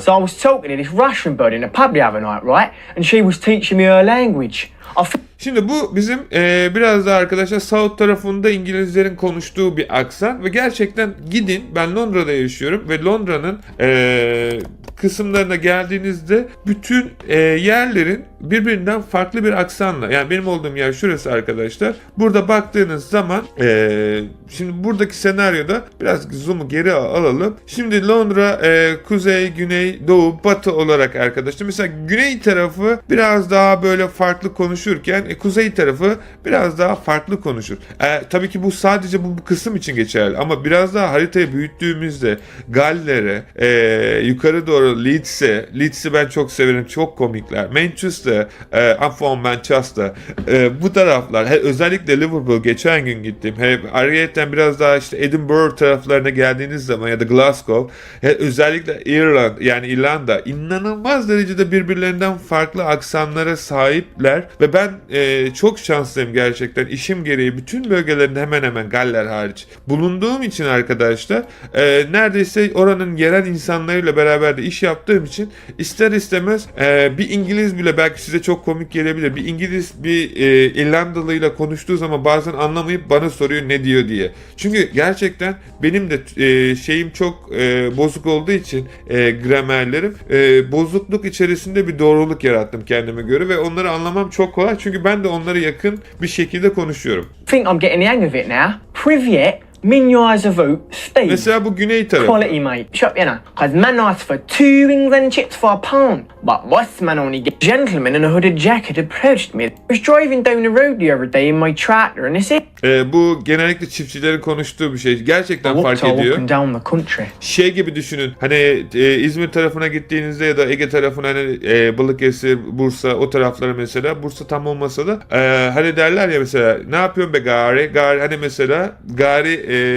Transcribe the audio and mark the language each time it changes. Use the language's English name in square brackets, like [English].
[English] So I was talking to this Russian bird in the pub the other night, right? And she was teaching me her language. [Turkish] Şimdi bu bizim biraz daha arkadaşlar South tarafında İngilizlerin konuştuğu bir aksan ve gerçekten gidin, ben Londra'da yaşıyorum ve Londra'nın kısımlarına geldiğinizde bütün yerlerin birbirinden farklı bir aksanla, yani benim olduğum yer şurası arkadaşlar. Burada baktığınız zaman şimdi buradaki senaryoda biraz zoom'u geri alalım. Şimdi Londra kuzey, güney, doğu, batı olarak arkadaşlar. Mesela güney tarafı biraz daha böyle farklı konuşurken kuzey tarafı biraz daha farklı konuşur. Tabii ki bu sadece bu kısım için geçerli ama biraz daha haritayı büyüttüğümüzde Galler'e, yukarı doğru Leeds'i ben çok severim. Çok komikler. [English] Manchester, I'm from Manchester. [Turkish] Bu taraflar, özellikle Liverpool geçen gün gittim. Ayrıyeten biraz daha işte Edinburgh taraflarına geldiğiniz zaman ya da Glasgow, özellikle İrlanda inanılmaz derecede birbirlerinden farklı aksanlara sahipler ve ben çok şanslıyım gerçekten. İşim gereği bütün bölgelerin hemen hemen Galler hariç bulunduğum için arkadaşlar neredeyse oranın yerel insanlarıyla beraber de iş yaptığım için ister istemez bir İngiliz bile belki size çok komik gelebilir. Bir İngiliz bir İrlandalıyla konuştuğu zaman bazen anlamayıp bana soruyor ne diyor diye. Çünkü gerçekten benim de şeyim çok bozuk olduğu için gramerlerim bozukluk içerisinde bir doğruluk yarattım kendime göre ve onları anlamam çok kolay. Çünkü ben de onlara yakın bir şekilde konuşuyorum. [English] Think I'm getting the hang of it now. Privyet. Steve. [Turkish] Mesela bu güney tarafı. [English] Quality, mate. Shop, you know. Cause man asked for 2 wings and chips for a pound. But this man only get gentleman in a hooded jacket approached me. I was driving down the road the other day in my tractor and he said... [Turkish] Bu genellikle çiftçilerin konuştuğu bir şey. Gerçekten fark ediyor. Şey gibi düşünün. Hani İzmir tarafına gittiğinizde ya da Ege tarafına hani Balıkesir, Bursa o taraflara mesela. Bursa tam olmasa da hani derler ya mesela ne yapıyorsun be gari? Gari hani mesela gari